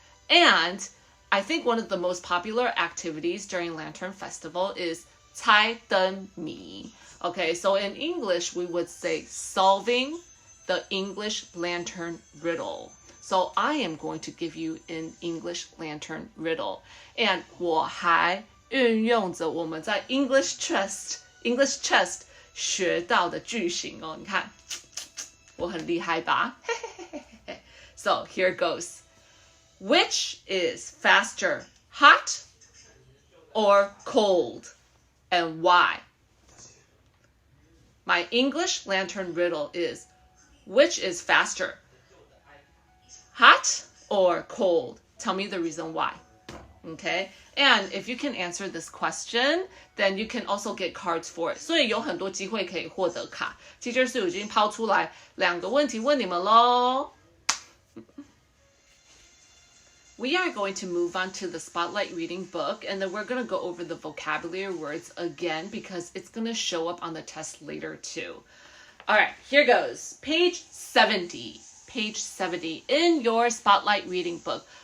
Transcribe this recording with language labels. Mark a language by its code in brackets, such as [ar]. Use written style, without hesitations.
[en] And I think one of the most popular activities during Lantern Festival is 猜灯谜. Okay, so in English, we would say solving the English lantern riddle. So I am going to give you an English lantern riddle. [zh] And 我还运用着我们在 English Chest 学到的句型哦，你看，我很厉害吧？ [en] So here goes. Which is faster, hot or cold, and why? My English lantern riddle is, which is faster, hot or cold? Tell me the reason why. Okay, and if you can answer this question, then you can also get cards for it. [zh] 所以有很多机会可以获得卡。 Teacher Sue 已经抛出来2个问题问你们咯。 [en] We are going to move on to the Spotlight Reading book, and then we're going to go over the vocabulary words again because it's going to show up on the test later too. All right, here goes. Page 70. Page 70 in your Spotlight Reading book.